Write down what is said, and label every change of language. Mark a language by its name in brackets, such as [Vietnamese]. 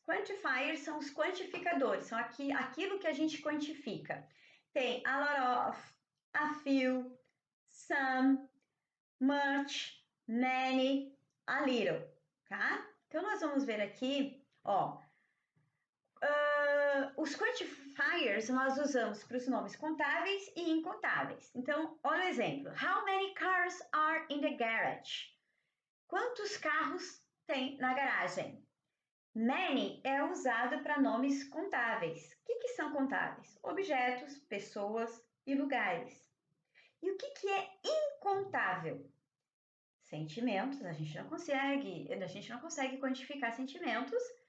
[Portuguese] Quantifiers são os quantificadores, são aquilo que a gente quantifica. Tem a lot of, a few, some, much, many, a little, tá? Então, nós vamos ver aqui, ó, os quantifiers nós usamos para os nomes contáveis e incontáveis. Então, olha o exemplo. [English] How many cars are in the garage? [Portuguese] Quantos carros tem na garagem? Many é usado para nomes contáveis. O que são contáveis? Objetos, pessoas e lugares. E o que é incontável? Sentimentos, a gente não consegue quantificar sentimentos.